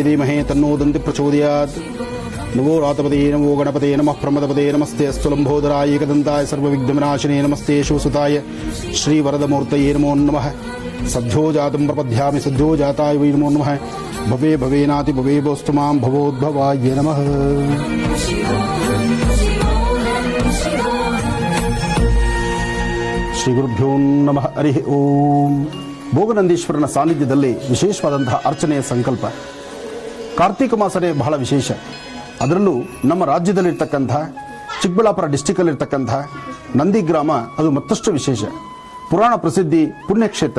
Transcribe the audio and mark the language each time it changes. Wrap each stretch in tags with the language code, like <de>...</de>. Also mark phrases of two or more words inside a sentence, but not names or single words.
<sa>धीमहि तन्नो दन्ति प्रचोदयात् नमो रातपदे नमो गणपते नमः प्रमदपदे नमस्ते अस्तु लम्बोदराय एकदन्ताय सर्वविघ्नविनाशिने नमस्ते शिवसुताय श्रीवरदमूर्तये नमो नमः सद्यो जातं प्रपद्यामि सद्यो जाताय वै नमो नमः भवे भवेनाति भवे वस्तु मां भवोद्भवाय नमः ಶ್ರೀ ಗುರುಭ್ಯೋ ನಮಃ ಹರಿ ಓಂ.</sa> <kn>ಭೋಗನಂದೀಶ್ವರನ ಸಾನ್ನಿಧ್ಯದಲ್ಲಿ ವಿಶೇಷವಾದಂತಹ ಅರ್ಚನೆಯ ಸಂಕಲ್ಪ. ಕಾರ್ತಿಕ ಮಾಸನೇ ಬಹಳ ವಿಶೇಷ. ಅದರಲ್ಲೂ ನಮ್ಮ ರಾಜ್ಯದಲ್ಲಿರ್ತಕ್ಕಂಥ ಚಿಕ್ಕಬಳ್ಳಾಪುರ ಡಿಸ್ಟಿಕಲ್ಲಿರ್ತಕ್ಕಂಥ ನಂದಿ ಗ್ರಾಮ ಅದು ಮತ್ತಷ್ಟು ವಿಶೇಷ. ಪುರಾಣ ಪ್ರಸಿದ್ಧಿ ಪುಣ್ಯಕ್ಷೇತ್ರ.</kn>